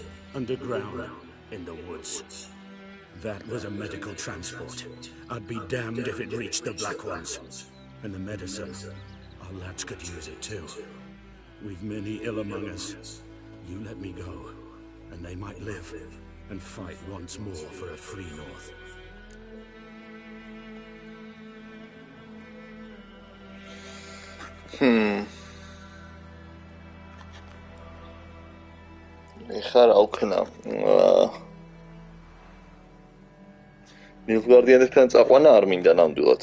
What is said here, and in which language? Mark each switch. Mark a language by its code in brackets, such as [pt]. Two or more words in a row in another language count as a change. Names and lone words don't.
[en] Underground, in the woods. That was a medical transport. I'd be damned if it reached the Black Ones. And the medicine, our lads could use it too. We've many ill among us. You let me go, and they might live, and fight once more for a free North. [ka] ეხლა რა ვქნა? ნილფგარდიანებთან წაყვანა არ მინდა ნამდვილად.